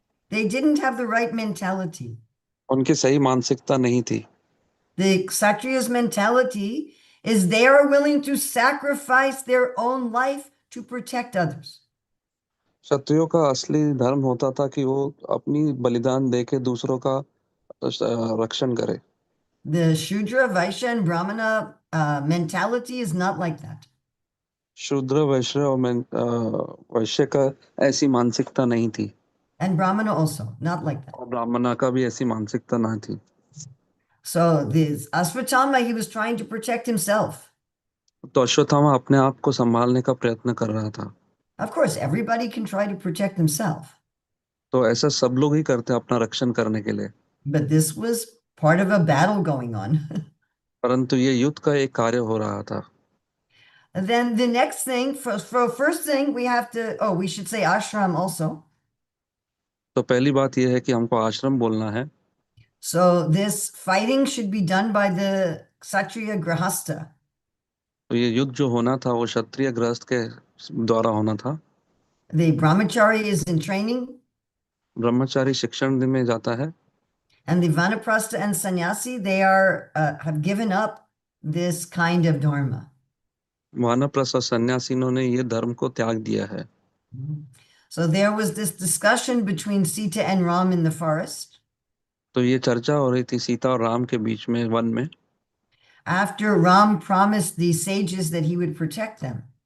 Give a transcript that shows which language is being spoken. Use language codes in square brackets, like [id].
[en] They didn't have the right mentality. [hi] उनकी सही मानसिकता नहीं थी। [en] The Kshatriya's mentality is they are willing to sacrifice their own life to protect others. [hi] क्षत्रियों का असली धर्म होता था कि वो अपनी बलिदान देके दूसरों का रक्षण करे। [en] The Shudra, Vaishya, and Brahmana mentality is not like that. [hi] शूद्र वैश्य और वैश्य का ऐसी मानसिकता नहीं थी। [en] And Brahmana also, not like that. [hi] और ब्राह्मणा का भी ऐसी मानसिकता ना थी। [en] So this Ashvatthama, he was trying to protect himself. [hi] तो अश्वत्थामा अपने आप को संभालने का प्रयत्न कर रहा था। [en] Of course, everybody can try to protect himself, [hi] तो ऐसा सब लोग ही करते हैं अपना रक्षण करने के लिए। [en] but this was part of a battle going on. [hi] परंतु ये युद्ध का एक कार्य हो रहा था। [en] And then the next thing, for first thing, we have to, oh, we should say ashram also. [hi] तो पहली बात यह है कि हमको आश्रम बोलना है। [en] So this fighting should be done by the Kshatriya Grahasta. [hi] तो ये युद्ध जो होना था वो क्षत्रिय गृहस्थ के द्वारा होना था। [en] The brahmachari is in training, [hi] ब्रह्मचारी शिक्षण में जाता है। [en] and the vanaprastha and sannyasi, they are have given up this kind of dharma. [hi] वानप्रस्थ और सन्यासिनों ने ये धर्म को त्याग दिया है। [en] So there was this discussion between Sita and Ram in the forest. [hi] तो ये चर्चा हो रही थी सीता और राम के बीच में वन में। [en] After Ram promised the sages that he would protect them.